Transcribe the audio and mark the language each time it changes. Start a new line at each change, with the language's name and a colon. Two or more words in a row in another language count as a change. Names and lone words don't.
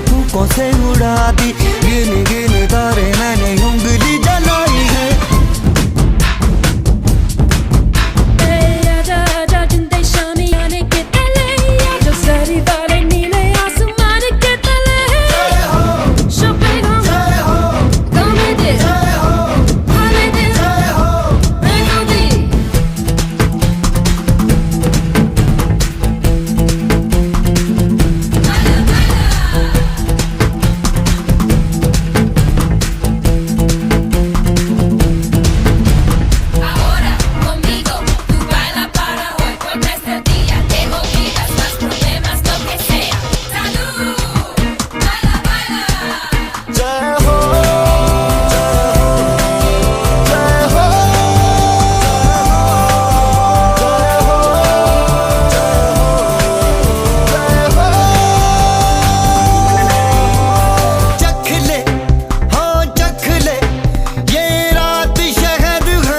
Hindi: झोंकों से उड़ा दी, गिन गिन तारे मैंने उंगली जलाई है। आजा आजा जिंदे शामियाने के तले, जो सरी वाले नीले आसमान के तले। Chopin, come de, hale de, melody.
Spanish: Ahora conmigo, tú baila para hoy, porque este día te olvidas más problemas, lo que sea. Salud, baila, baila.
Hindi: जय हो जय हो चख ले, हाँ चख ले, ये रात शहद है।